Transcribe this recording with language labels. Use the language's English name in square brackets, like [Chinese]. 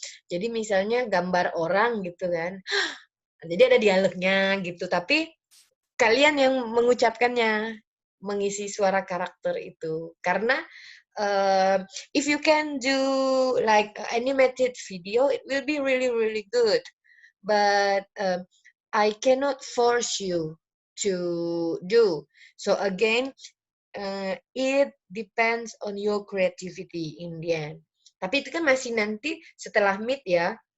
[Indonesian] Jadi misalnya gambar orang gitu kan. Jadi ada dialognya gitu, tapi kalian yang mengucapkannya, mengisi suara karakter itu. [English] Karena if you can do like animated video, it will be really really good. But I cannot force you to do. So again, it depends on your creativity in the end. [Indonesian] Tapi itu kan masih nanti setelah meet ya.